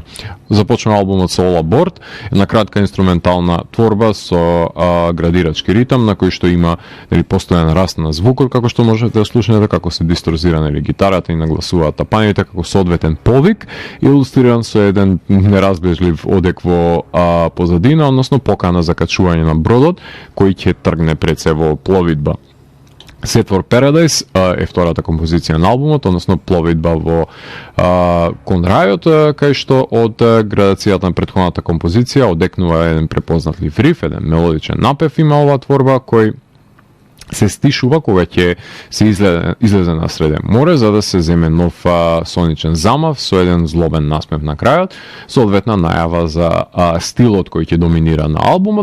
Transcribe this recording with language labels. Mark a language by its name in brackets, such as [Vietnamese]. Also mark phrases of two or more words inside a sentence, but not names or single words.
[Macedonian] Започнува албумот со All Aboard, една кратка инструментална творба со градирачки ритам на кој што има постојан раст на звукот, како што можете да слушнете, како се дисторзира гитарата и нагласуваат тапаните, како соодветен повик, илустриран со еден неразбежлив одек во позадина, односно покана за качување на бродот, кој ќе тргне пред се во пловидба. Set for Paradise е втората композиција на албумот, односно пловидба во кон рајот, кај што од градацијата на претходната композиција одекнува еден препознатлив риф, еден мелодичен напев има оваа творба кој се стишува кога ќе се излезе на среде море за да се земе нов соничен замав со еден злобен насмев на крајот, соодветна најава за стилот кој ќе доминира на албумот.